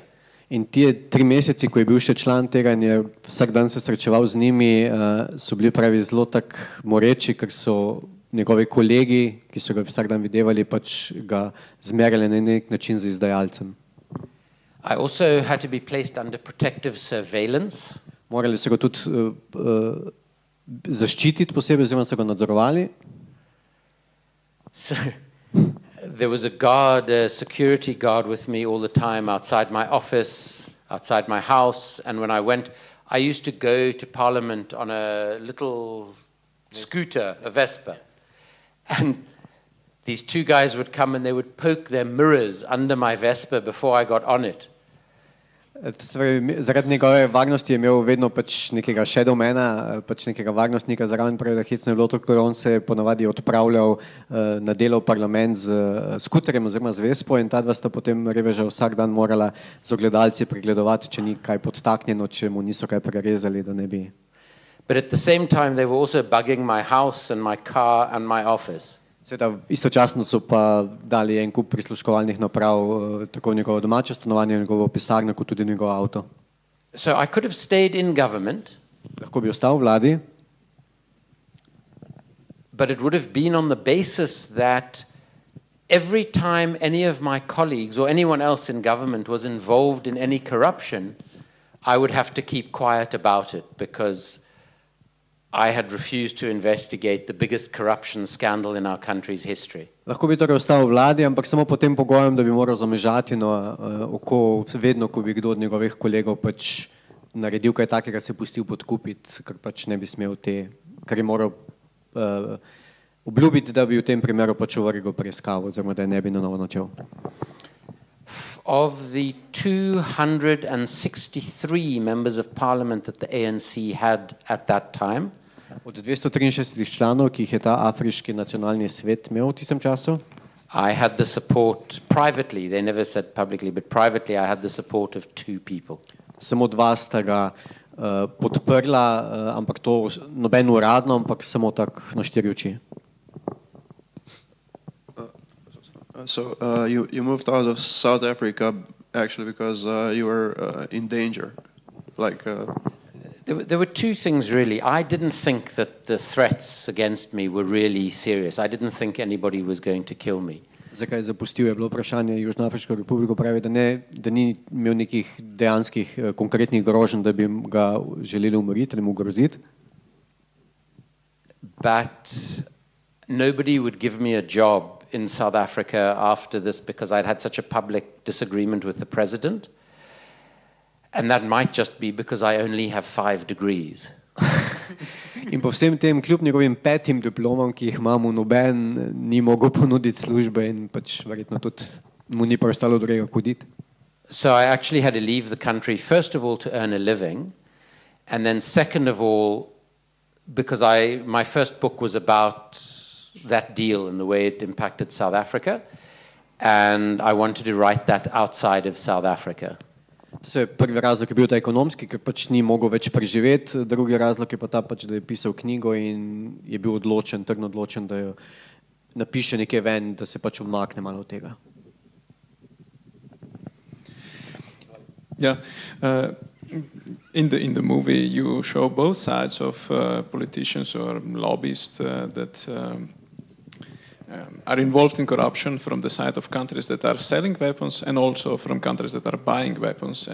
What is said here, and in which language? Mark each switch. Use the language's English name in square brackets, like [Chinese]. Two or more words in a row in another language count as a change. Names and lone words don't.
[Slovenian] In ti 3 meseci, ko je bil še član tega in je vsak dan se srečeval z njimi, so bili pravi zelo tak moreči, ker so njegovi kolegi, ki so ga vsak dan videvali, pač ga zmerjali na nek način z izdajalcem. [English] I also had to be placed under protective surveillance. [Slovenian] Morali so ga tudi zaščititi posebej, oziroma so ga nadzorovali. [English] So there was a guard, a security guard with me all the time outside my office, outside my house, and when I went, I used to go to Parliament on a little scooter, a Vespa, and these two guys would come and they would poke their mirrors under my Vespa before I got on it. [Slovenian] Zaradi njegove varnosti je imel vedno pač nekega shadowmana, pač nekega varnostnika zraven, pravi, da hecno je bilo to, ker on se je ponavadi odpravljal na delo v parlament z skuterjem oziroma z Vespo in ta dva sta potem reveža vsak dan morala z ogledalci pregledovati, če ni kaj podtaknjeno, če mu niso kaj prerezali, da ne bi. [English] But at the same time they were also bugging my house and my car and my office. [Slovenian] Seveda, istočasno so pa dali en kup prisluškovalnih naprav tako v njegovo domače stanovanje, v njegovo pisarno, kot tudi v njegov avto. [English] So I could have stayed in government. [Slovenian] Lahko bi ostal v vladi. [English] But it would have been on the basis that every time any of my colleagues or anyone else in government was involved in any corruption, I would have to keep quiet about it because I had refused to investigate the biggest corruption scandal in our country's history. [Slovenian] Lahko bi torej ostal v vladi, ampak samo pod tem pogojem, da bi moral zamežati oko vedno, ko bi kdo od njegovih kolegov pač naredil kaj takega, se pustil podkupiti, ker pač ne bi smel ker je moral obljubiti, da bi v tem primeru pač ovrgel preiskavo, oziroma da je ne bi na novo načel. [English] Of the 263 members of parliament that the ANC had at that time, [Slovenian] od 263 članov, ki jih je ta afriški nacionalni svet imel v tistem času, [English] I had the support privately, they never said publicly, but privately I had the support of 2 people. [Slovenian] Samo 2 sta ga podprla, ampak to noben uradno, ampak samo tako na 4 oči. [English] So you moved out of South Africa actually because you were in danger, like. There were 2 things really. I didn't think that the threats against me were really serious. I didn't think anybody was going to kill me. [Slovenian] Zakaj zapustil je bilo vprašanje Južnoafriško republiko, pravi, da ni imel nekih dejanskih konkretnih groženj, da bi ga želeli umoriti ali mu groziti. [English] But nobody would give me a job in South Africa after this because I'd had such a public disagreement with the president. And that might just be because I only have 5 degrees. [Slovenian] In po vsem tem, kljub njegovim 5 diplomam, ki jih imam, noben ni mogel ponuditi službe in pač verjetno tudi mu ni preostalo drugega hoditi. [English] So I actually had to leave the country, first of all, to earn a living, and then second of all, because my first book was about that deal and the way it impacted South Africa, and I wanted to write that outside of South Africa. [Slovenian] Prvi razlog je bil ta ekonomski, ker pač ni mogel več preživeti, drugi razlog je pa ta pač, da je pisal knjigo in je bil trdno odločen, da jo napiše nekaj ven, da se pač odmakne malo od tega. [English] Yeah, in the movie you show both sides of politicians or lobbyists that are involved in corruption from the side of countries that are selling weapons and also from countries that are buying weapons.